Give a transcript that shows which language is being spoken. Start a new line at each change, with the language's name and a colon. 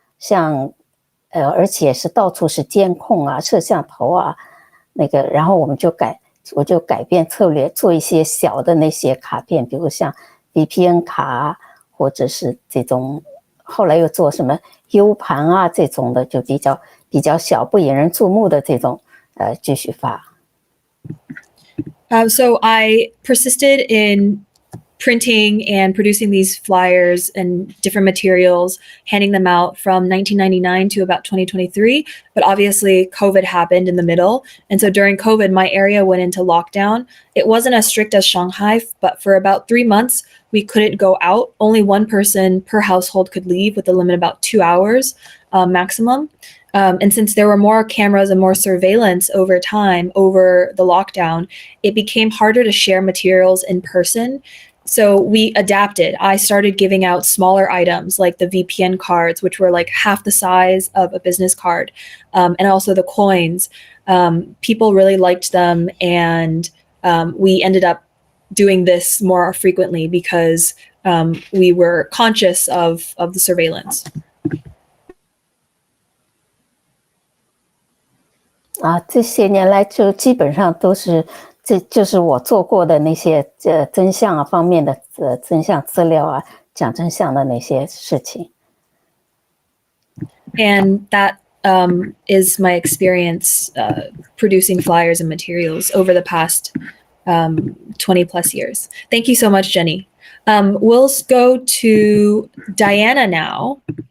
Chinese: 像而且是到处是监控啊、摄像头啊，那个，然后我就改变策略，做一些小的那些卡片，比如像 VPN 卡啊，或者是这种，后来又做什么 U 盘啊这种的，就比较小、不引人注目的这种，继续发。
English: So I persisted in printing and producing these flyers and different materials, handing them out from 1999 to about 2023. But obviously COVID happened in the middle. And so during COVID, my area went into lockdown. It wasn't as strict as Shanghai, but for about 3 months, we couldn't go out. Only one person per household could leave with a limit of about 2 hours maximum. And since there were more cameras and more surveillance over time, over the lockdown, it became harder to share materials in person. So we adapted. I started giving out smaller items like the VPN cards, which were like half the size of a business card, and also the coins. People really liked them, and we ended up doing this more frequently because we were conscious of the surveillance.
Chinese: 这些年来就基本上都是，这就是我做过的那些真相方面的真相资料讲真相的那些事情。
English: And that is my experience producing flyers and materials over the past 20 plus years. Thank you so much, Jenny. We'll go to Diana now.